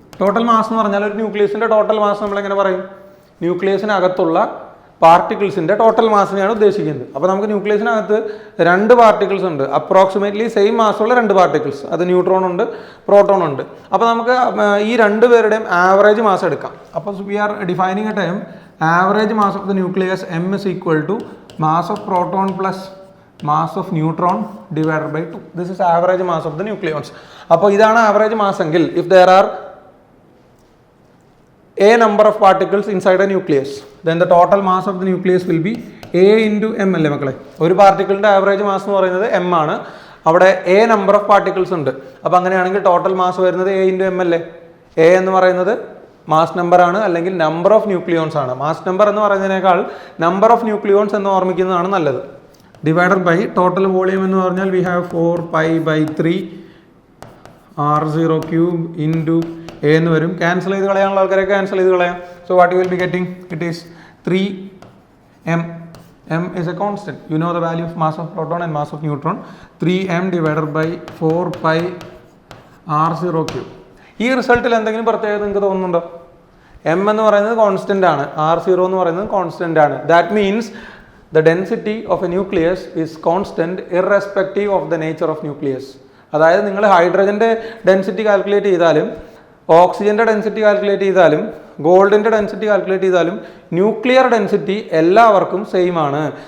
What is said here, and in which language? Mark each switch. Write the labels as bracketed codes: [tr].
[ml] Total mass എന്ന് പറഞ്ഞാൽ ഒരു ന്യൂക്ലിയസിൻ്റെ ടോട്ടൽ മാസ് നമ്മളെങ്ങനെ പറയും? ന്യൂക്ലിയസിനകത്തുള്ള പാർട്ടിക്കിൾസിൻ്റെ ടോട്ടൽ മാസിനെയാണ് ഉദ്ദേശിക്കുന്നത്. അപ്പോൾ നമുക്ക് ന്യൂക്ലിയസിനകത്ത് 2 പാർട്ടിക്കിൾസ് ഉണ്ട്, അപ്രോക്സിമേറ്റ്ലി സെയിം മാസുള്ള 2 പാർട്ടിക്കിൾസ്. അത് ന്യൂട്രോൺ ഉണ്ട്, പ്രോട്ടോൺ ഉണ്ട്. അപ്പോൾ നമുക്ക് ഈ 2 പേരുടെയും ആവറേജ് മാസ് എടുക്കാം. [en] അപ്പോൾ we are defining a time average mass of the nucleus M is equal to mass of proton plus mass of neutron divided by 2. This is average mass of the nucleons. [ml] അപ്പോൾ ഇതാണ് average mass എങ്കിൽ [en] if there are a number of particles inside a nucleus, then the total mass of the nucleus will be a into m [ml] അല്ലേ മക്കളെ? ഒരു പാർട്ടിക്കിളിൻ്റെ average mass എന്ന് പറയുന്നത് m ആണ്. അവിടെ a നമ്പർ ഓഫ് പാർട്ടിക്കിൾസ് ഉണ്ട്. അപ്പോൾ അങ്ങനെയാണെങ്കിൽ ടോട്ടൽ മാസ് വരുന്നത് a into m അല്ലേ? a എന്ന് പറയുന്നത് മാസ് നമ്പർ ആണ്, അല്ലെങ്കിൽ നമ്പർ ഓഫ് ന്യൂക്ലിയോൺസ് ആണ്. മാസ് നമ്പർ എന്ന് പറയുന്നതിനേക്കാൾ നമ്പർ ഓഫ് ന്യൂക്ലിയോൺസ് എന്ന് ഓർമ്മിക്കുന്നതാണ് നല്ലത്. [en] divided by total volume [ml] എന്ന് പറഞ്ഞാൽ [en] we have 4π/3 R0 cube into A [ml] എന്ന് വരും. ക്യാൻസൽ ചെയ്ത് കളയാനുള്ള ആൾക്കാരെ ക്യാൻസൽ ചെയ്ത് കളയാം. [en] So what you will be getting? It is 3m. m is a constant. You know the value of mass of proton and mass of neutron. 3m divided by 4π R0 cube. [ml] ഈ റിസൾട്ടിൽ എന്തെങ്കിലും പ്രത്യേകത നിങ്ങൾക്ക് തോന്നുന്നുണ്ടോ? m എന്ന് പറയുന്നത് constant ആണ്, R0 എന്ന് പറയുന്നത് കോൺസ്റ്റൻ്റ് ആണ്. [en] That means the density of a nucleus is constant irrespective of the nature of nucleus. [ml] അതായത് നിങ്ങൾ ഹൈഡ്രജൻ്റെ ഡെൻസിറ്റി കാൽക്കുലേറ്റ് ചെയ്താലും ഓക്സിജൻ്റെ ഡെൻസിറ്റി കാൽക്കുലേറ്റ് ചെയ്താലും ഗോൾഡിൻ്റെ ഡെൻസിറ്റി കാൽക്കുലേറ്റ് ചെയ്താലും ന്യൂക്ലിയർ ഡെൻസിറ്റി എല്ലാവർക്കും സെയിം ആണ്.